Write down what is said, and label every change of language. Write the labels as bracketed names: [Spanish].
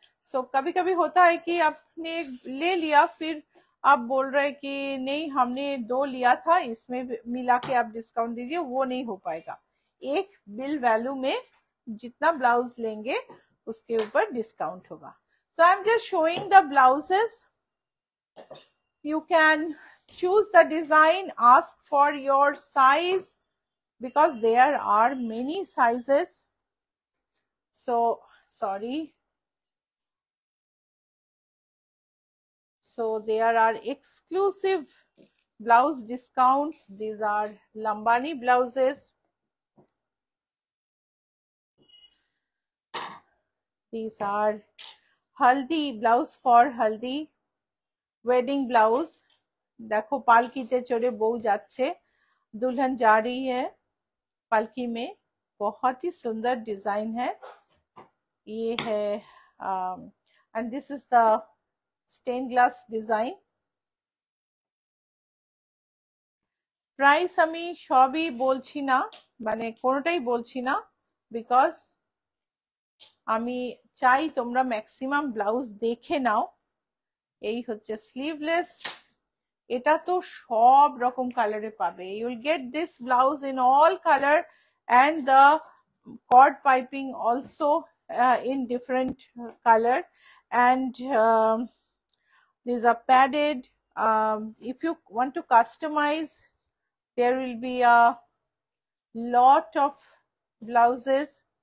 [Hindi] सो कभी कभी होता है कि आपने ले लिया, फिर आप बोल रहे कि नहीं हमने 2 लिया था, इसमें मिला के आप डिस्काउंट दीजिए, वो नहीं हो पाएगा। एक बिल वैल्यू में जितना ब्लाउज लेंगे उसके ऊपर डिस्काउंट होगा। [English] So I am just showing the blouses, you can choose the design, ask for your size because there are many sizes. So sorry, so there are exclusive blouse discounts. These are Lambani blouses. These are haldi blouse for haldi, wedding blouse. [Hindi] देखो [Bangla] पालकीते चढ़े बहू जाच्छे, [Hindi] दुल्हन जा रही है पालकी में, बहुत ही सुंदर डिजाइन है ये है। [English] And this is the stain glass design. [Bangla] Price আমি সবই বলছি না, মানে কোনোটাই বলছি না, বিকজ আমি চাই তোমরা ম্যাক্সিমাম ব্লাউজ দেখে নাও। এই হচ্ছে স্লিভলেস, এটা তো সব রকম কালারে পাবে। [English] You will get this blouse in all colour and the cord piping also in different color, and these are padded. If you want to customize, there will be a lot of blouses.